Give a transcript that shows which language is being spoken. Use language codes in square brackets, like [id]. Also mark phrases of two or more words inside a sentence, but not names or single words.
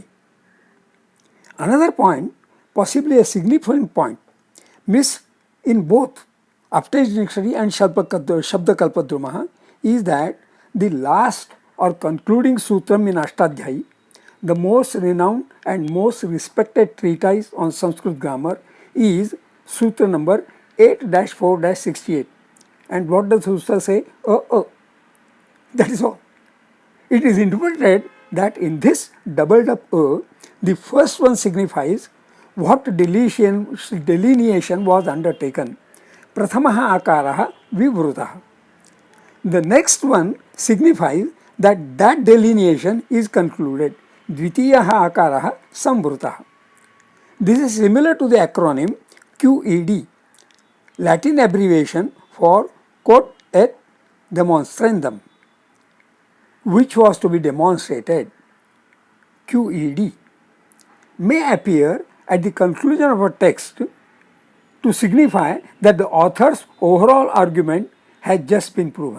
[en] Another point, possibly a significant point, missed in both Aptej Dictionary and Shabdakalpadrumaha is that the last or concluding sutram in Ashtadhyayi, the most renowned and most respected treatise on Sanskrit grammar, is Sutra number 8-4-68. And what does Sutra say? That is all. It is interpreted that in this doubled up the first one signifies what delineation was undertaken. [sa] प्रथमः अकारः विवृतः. [en] The next one signifies that delineation is concluded. [sa] द्वितीयः अकारः संवृतः. [en] This is similar to the acronym QED, Latin abbreviation for [la] quod et demonstrandum, [en] which was to be demonstrated. QED may appear at the conclusion of a text to signify that the author's overall argument has just been proven.